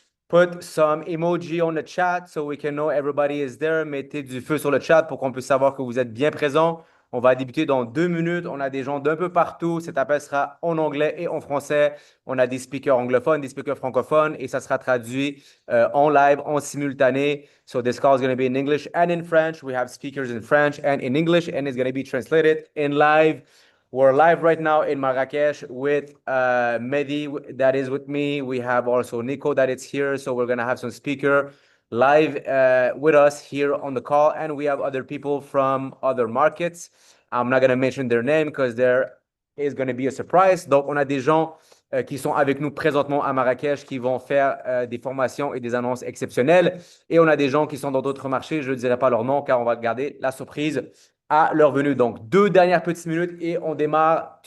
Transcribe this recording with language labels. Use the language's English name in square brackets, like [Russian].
[English] Put some emoji on the chat so we can know everybody is there. [French] Mettez du feu sur le chat pour qu'on puisse savoir que vous êtes bien présent. On va débuter dans 2 minutes. On a des gens d'un peu partout. Cet appel sera en anglais et en français. On a des speakers anglophones, des speakers francophones et ça sera traduit en live, en simultané. [English] So this call is going to be in English and in French. We have speakers in French and in English and it's going to be translated in live. We're live right now in Marrakesh with Mehdi that is with me. We have also Nico that is here. So we're going to have some speaker live with us here on the call. And we have other people from other markets. I'm not going to mention their name because there is going to be a surprise. [French] Donc, on a des gens qui sont avec nous présentement à Marrakech qui vont faire des formations et des annonces exceptionnelles. Et on a des gens qui sont dans d'autres marchés. Je ne dirai pas leur nom car on va garder la surprise à leur venue. Donc, 2 dernières petites minutes et on démarre.